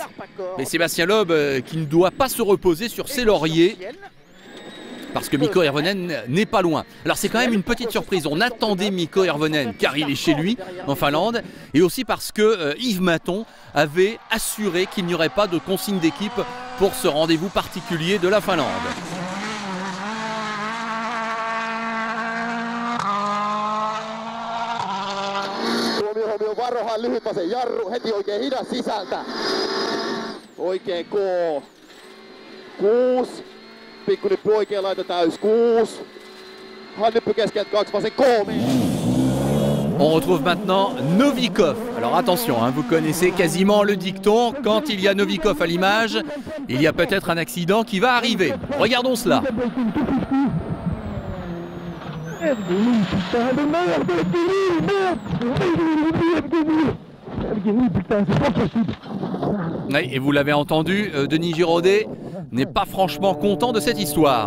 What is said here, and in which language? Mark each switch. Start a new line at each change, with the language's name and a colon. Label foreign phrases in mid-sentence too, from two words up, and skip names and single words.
French: Mais Sébastien Loeb qui ne doit pas se reposer sur ses lauriers, parce que Mikko Hirvonen n'est pas loin. Alors c'est quand même une petite surprise. On attendait Mikko Hirvonen car il est chez lui en Finlande, et aussi parce que Yves Maton avait assuré qu'il n'y aurait pas de consigne d'équipe pour ce rendez-vous particulier de la Finlande.
Finnish: Varohan lyhytvasen jarru, heti oikein hidas sisältä. Oikein koo. 6. Pikkunyppy oikein laita täys. 6. Handnyppy keskeltä 2 vasen 3.
French: On retrouve maintenant Novikov. Alors attention, hein, vous connaissez quasiment le dicton. Quand il y a Novikov à l'image, il y a peut-être un accident qui va arriver. Regardons cela. Oui, et vous l'avez entendu, Denis Giraudet n'est pas franchement content de cette histoire.